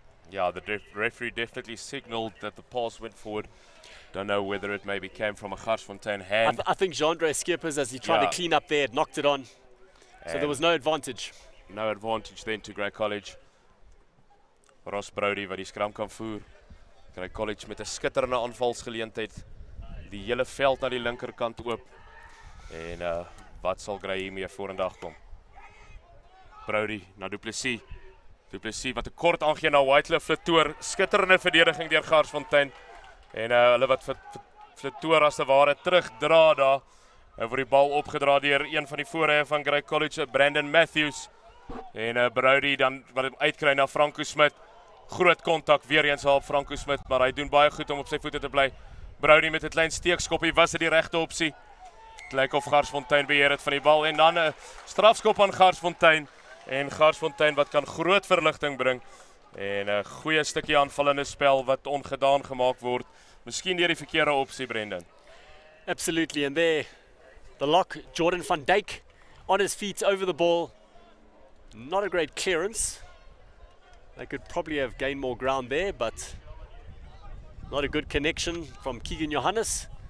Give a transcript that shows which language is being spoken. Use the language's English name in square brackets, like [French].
[English] Yeah, the referee definitely signaled that the pass went forward. Don't know whether it maybe came from a Garsfontein hand. I think Jean-André Skeppers, as he tried to clean up there, knocked it on. So there was no advantage. No advantage then to Grey College. [Afrikaans] Ross Brody wat die skram kan voer. Grey College met 'n skitterende aanvalsgeleentheid. Die hele veld na die linkerkant oop. En wat sal Grey hiermee vorendag kom? Brody na Du Plessis. Du Plessis wat 'n kort aangee na Wycliffe Latour. Skitterende verdediging deur Garsfontein. En hulle wat Latour as te ware terugdra daar. En word die bal opgedra deur een van die voorhye van Grey College, Brandon Matthews. En Brody dan wat hom uitkry na Franco Smith. Groot kontak weer eens op Franco Smith, maar hy doen baie goed om op sy voete te bly. Brody met 'n klein steekskoppie, was dit die regte opsie? Dit lyk of Garsfontein beheer het van die bal en dan 'n strafskop aan Garsfontein. En Garsfontein wat kan groot verligting bring. En 'n goeie stukkie aanvallende spel wat ongedaan gemaak word. Miskien deur die verkeerde opsie, Brendan. [English] Absolutely, and there, the lock, Jordan van Dijk, on his feet over the ball. Not a great clearance. They could probably have gained more ground there, but not a good connection from Keegan Johannes.